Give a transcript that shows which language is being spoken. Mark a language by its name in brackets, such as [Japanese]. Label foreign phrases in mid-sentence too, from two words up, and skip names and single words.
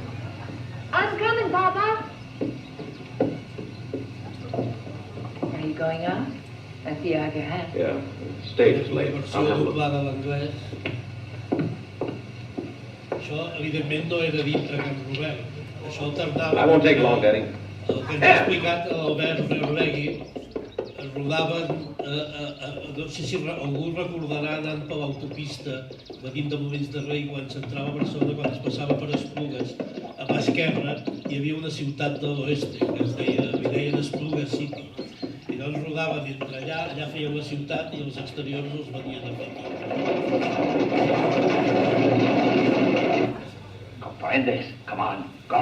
[English] I'm coming, Papa. Are you going see eye to eye. Yeah, stage is [Catalan] La [English] late. [Catalan] versió [English] I'll have a look. [Catalan] doblada a l'anglès. Això, evidentment, no era dintre Can Robert. Això alternava... [English] I won't take long, Daddy. [Catalan] El que ens ha explicat l'Albert Reolegui, es rodaven, no sé si algú recordarà anant per l'autopista, venint de Molins de Rei, quan s'entrava a Barcelona, quan es passava per Esplugues, a mà esquerra hi havia una ciutat de l'oeste, que es deia, li deien Esplugues City. I doncs rodaven entre allà feien la ciutat i els exteriors els venien a fer aquí. [Spanish] Comprendes? [English] Come on, go!